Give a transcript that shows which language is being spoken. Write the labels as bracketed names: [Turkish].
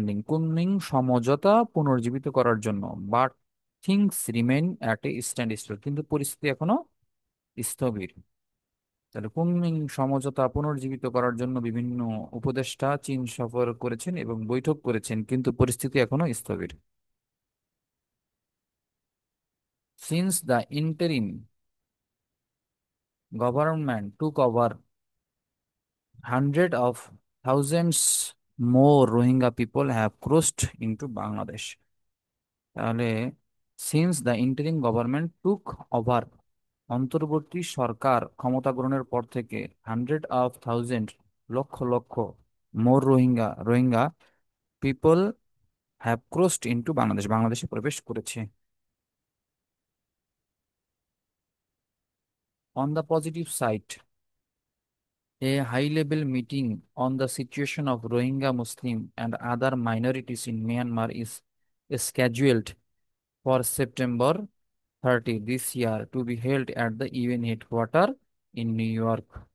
[Bangla] Kunming সমঝোতা পুনর্জীবিত করার জন্য। [English] but things remain at a standstill, [Bangla] কিন্তু পরিস্থিতি এখনো স্থবির। তাহলে কুনমিং সমঝোতা পুনর্জীবিত করার জন্য বিভিন্ন উপদেষ্টা চীন সফর করেছেন এবং বৈঠক করেছেন, কিন্তু পরিস্থিতি এখনো স্থবির। [English] Since the interim government took over, hundred of thousands more Rohingya people have crossed into Bangladesh. [Bangla] তাহলে [English] since the interim government took over, [Bangla] অন্তর্বর্তী সরকার ক্ষমতা গ্রহণের পর থেকে, [English] 100 of 1000, [Bangla] lakh lakh, [English] more Rohingya people have crossed into Bangladesh, [Bangla] বাংলাদেশে প্রবেশ করেছে। [English] On the positive side, a high-level meeting on the situation of Rohingya Muslim and other minorities in Myanmar is scheduled for September 30 this year to be held at the UN headquarters in New York.